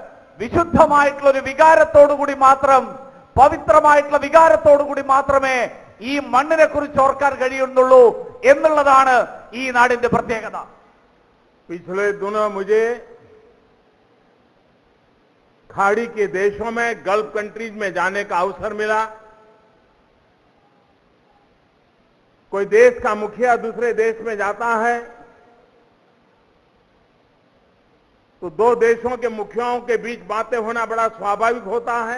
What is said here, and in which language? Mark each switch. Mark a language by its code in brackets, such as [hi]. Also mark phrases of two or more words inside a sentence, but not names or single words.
[ml] വിശുദ്ധമായിട്ടുള്ള ഒരു വികാരത്തോടുകൂടി മാത്രം, പവിത്രമായിട്ടുള്ള വികാരത്തോടുകൂടി മാത്രമേ ഈ മണ്ണിനെ കുറിച്ച് ഓർക്കാൻ കഴിയുന്നുള്ളൂ എന്നുള്ളതാണ് ഈ നാടിന്റെ പ്രത്യേകത. [hi] पिछले दिनों मुझे खाड़ी के देशों में [en] Gulf countries [hi] में जाने का अवसर मिला. कोई देश का मुखिया दूसरे देश में जाता है तो दो देशों के मुखियाओं के बीच बातें होना बड़ा स्वाभाविक होता है.